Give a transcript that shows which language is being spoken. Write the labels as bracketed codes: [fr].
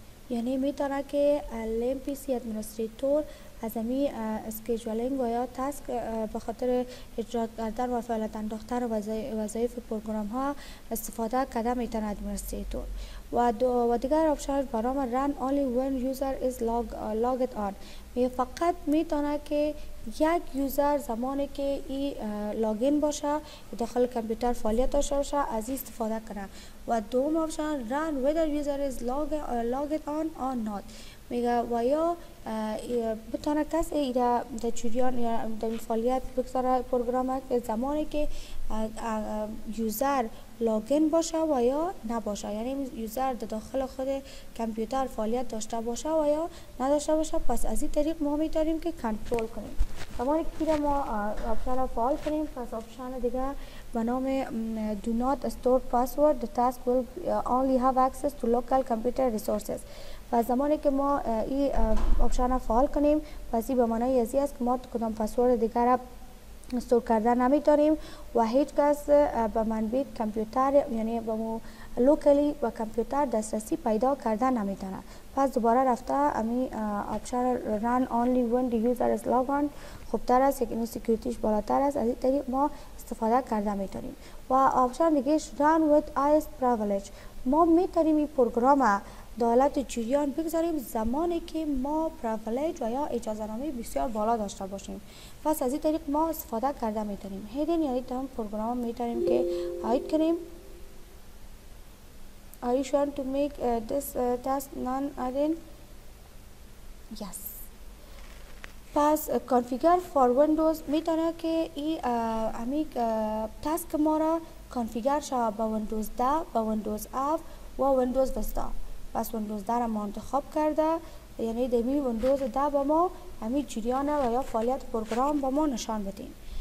[fa] یعنی میتونه که LMPC ادمنستریتور از امی اسکیجولینگ و یا تاسک به خاطر اجرا کردن و فعالیت انداختن وظایف پروگرام ها استفاده کرده میتونه ادمنستریتور. و دیگر آپشن برای [en] run only when user is logged on. [fa] فقط میتونه که یک یوزر زمانی که ای لاگین باشه داخل کامپیوتر فعالیت داشته باشه از این استفاده کنه. و دوم آپشن [en] run whether user is logged on or not. [fa] میگه و یا بتونه کسی ایره در جریان یا در فعالیت بگذاره پروگرام که زمانی که یوزر لاگین باشه و یا نباشه، یعنی یوزر در داخل خود کامپیوتر فعالیت داشته باشه و یا نداشته باشه. پس از این طریق ما میتونیم که کنترل کنیم. زمانی که ما آپشن را فعال کنیم پس آپشن دیگه به نام [en] do not store password the task will only have access to local computer resources. [fa] و زمانی که ما این آپشن را فعال کنیم پس این به معنای ازی است که ما کدام پسورد دیگر را استور کردن نمیتونیم و هیچ کس به منبع کامپیوتر یعنی به لوکلی و کامپیوتر دسترسی پیدا کردن نمیتونه. پس دوباره رفته امی آپشن [en] run only when the user is logged on [fa] خوبتر است، یعنی سکیوریتیش بالاتر است. از این طریق ما استفاده کرده میتونیم. و آپشن دیگه [en] run with highest privilege. [fa] ما میتونیم این پروگرام در حالت جریان بگذاریم زمانی که ما پریویلیج و یا اجازه نامه بسیار بالا داشته باشیم. پس از این طریق ما استفاده کرده میتونیم. هیدن یعنی تمام پروگرام میتونیم که هاید کنیم. [en] Are you sure to make this task non-hidden? Yes. [fa] پس [en] configure for Windows [fa] میتونه که این امی تاسک ما را کانفیگر شود با ویندوز 10 با ویندوز 7 و ویندوز وستا. پس ویندوز 10 را ما انتخاب کرده، یعنی دمی ویندوز 10 با ما همین جریان و یا فعالیت پروگرام با ما نشان بدیم.